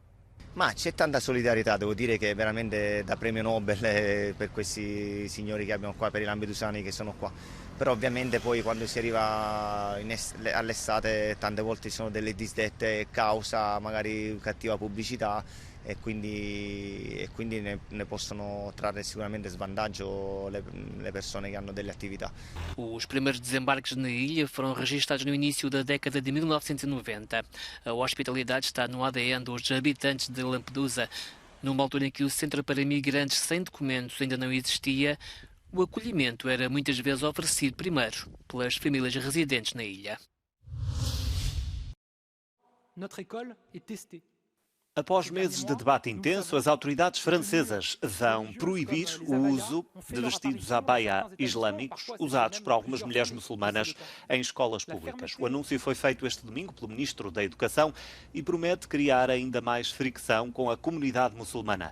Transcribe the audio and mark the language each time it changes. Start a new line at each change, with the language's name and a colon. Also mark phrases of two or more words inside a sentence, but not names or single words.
Italian: Ma c'è tanta solidarietà, devo dire che veramente da premio Nobel per questi signori che abbiamo qua, per i lampedusani che sono qua. Però ovviamente poi quando si arriva all'estate tante volte ci sono delle disdette causa magari cattiva pubblicità e quindi ne possono trarre sicuramente svantaggio le persone che hanno delle attività.
Portuguese: Os primeiros desembarques na ilha foram registrados no início da década de 1990. A hospitalidade está no ADN dos habitantes de Lampedusa. Numa altura em que o centro para migrantes sem documentos ainda não existia, o acolhimento era muitas vezes oferecido primeiro pelas famílias residentes na ilha.
French: Notre école est testée.
Portuguese: Após meses de debate intenso, as autoridades francesas vão proibir o uso de vestidos abaya islâmicos usados por algumas mulheres muçulmanas em escolas públicas. O anúncio foi feito este domingo pelo Ministro da Educação e promete criar ainda mais fricção com a comunidade muçulmana.